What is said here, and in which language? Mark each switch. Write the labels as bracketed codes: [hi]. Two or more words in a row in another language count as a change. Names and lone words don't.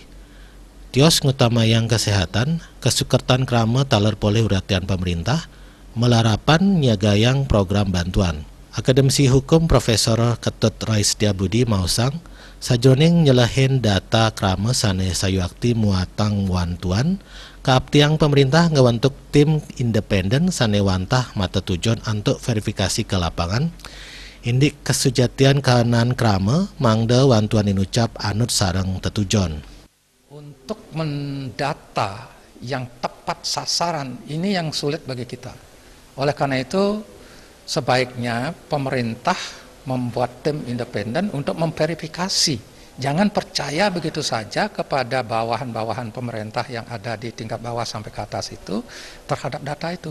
[ban] Tios ngutamayang kesehatan, kesukertan krama taler poleh uratian pemerintah, melarapan nyagayang program bantuan. Akademisi Hukum Profesor Ketut Raisdiabudi mausang, sajroning nyelahin data krama sane sayuakti muatang wantuan, kaaptiang pemerintah ngewentuk tim independen sane wantah mata tujuan [id] untuk verifikasi ke lapangan, [ban] indik kesujatian kahanan krama mangda wantuan inucap anut sarang tetujon. [id] Untuk mendata yang tepat sasaran ini yang sulit bagi kita. Oleh karena itu sebaiknya pemerintah membuat tim independen untuk memverifikasi. Jangan percaya begitu saja kepada bawahan-bawahan pemerintah yang ada di tingkat bawah sampai ke atas itu terhadap data itu.